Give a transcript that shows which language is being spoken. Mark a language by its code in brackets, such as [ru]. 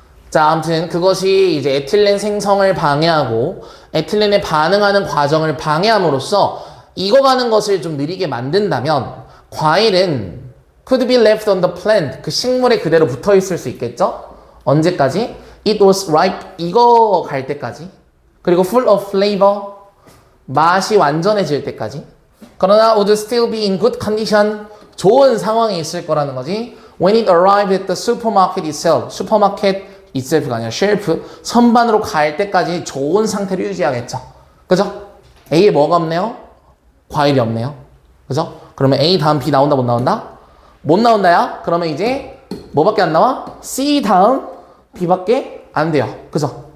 [ko] 자, 아무튼 그것이 이제 에틸렌 생성을 방해하고 에틸렌에 반응하는 과정을 방해함으로써 익어가는 것을 좀 느리게 만든다면 과일은 [en] could be left on the plant. [ko] 그 식물에 그대로 붙어 있을 수 있겠죠? 언제까지? [en] It was ripe. [ko] 익어갈 때까지. [en] 그리고 full of flavor. [ko] 맛이 완전해질 때까지. 그러나 [en] would still be in good condition. [ko] 좋은 상황에 있을 거라는 거지. [en] When it arrived at the supermarket itself. [ko] 슈퍼마켓 itself가 아니라 쉘프. 선반으로 갈 때까지 좋은 상태를 유지하겠죠. 그죠? A에 뭐가 없네요? 과일이 없네요. 그죠? 그러면 A 다음 B 나온다 못 나온다? 못 나온다야? 그러면 이제 뭐밖에 안 나와? C 다음 B밖에 안 돼요. 그죠?